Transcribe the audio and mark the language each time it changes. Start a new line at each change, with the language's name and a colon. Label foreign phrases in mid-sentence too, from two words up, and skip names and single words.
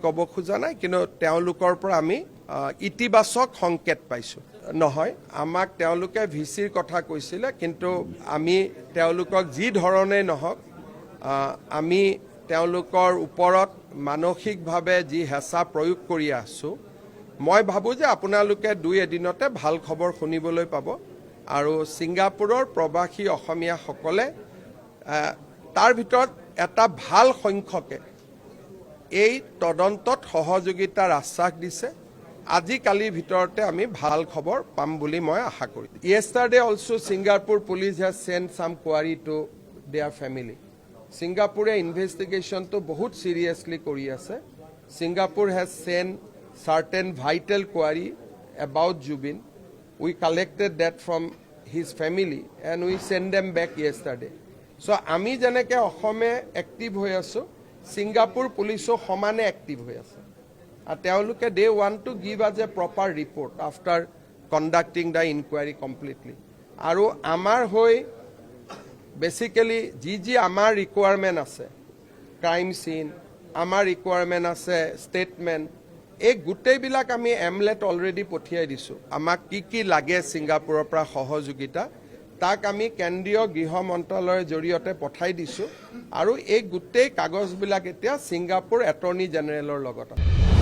Assamese: ক'ব খোজা নাই কিন্তু তেওঁলোকৰ পৰা আমি ইতিবাচক সংকেত পাইছো নহয় আমাক তেওঁলোকে ভিচিৰ কথা কৈছিলে কিন্তু আমি তেওঁলোকক যি ধৰণে নহওক আমি তেওঁলোকৰ ওপৰত মানসিকভাৱে যি হেঁচা প্ৰয়োগ কৰি আছো মই ভাবো যে আপোনালোকে দুই এদিনতে ভাল খবৰ শুনিবলৈ পাব আৰু ছিংগাপুৰৰ প্ৰবাসী অসমীয়াসকলে তাৰ ভিতৰত এটা ভাল সংখ্যকে এই তদন্তত সহযোগিতাৰ আশ্বাস দিছে আজি কালিৰ ভিতৰতে আমি ভাল খবৰ পাম বুলি মই আশা কৰিছো
English: Yesterday also Singapore police has sent some query to their family Singapore investigation to
Assamese: বহুত seriously কৰি আছে
English: Singapore has sent certain vital query about Jubin we collected that from his family and we sent them back yesterday so
Assamese: আমি যেনেকে অসমে এক্টিভ হৈ আছো Singapore policeও সমানে এক্টিভ হৈ আছে আৰু তেওঁলোকে
English: they want to give us a proper report after conducting the inquiry completely
Assamese: আৰু আমাৰ হৈ basically যি আমাৰ requirement আছে
English: crime scene
Assamese: আমাৰ requirement আছে statement এই গোটেইবিলাক আমি এমলেট অলৰেডি পঠিয়াই দিছো আমাক কি লাগে ছিংগাপুৰৰ পৰা সহযোগিতা তাক আমি কেন্দ্ৰীয় গৃহ মন্ত্ৰালয়ৰ জৰিয়তে পঠাই দিছো আৰু এই গোটেই কাগজবিলাক এতিয়া ছিংগাপুৰ এটৰ্নি জেনেৰেলৰ লগত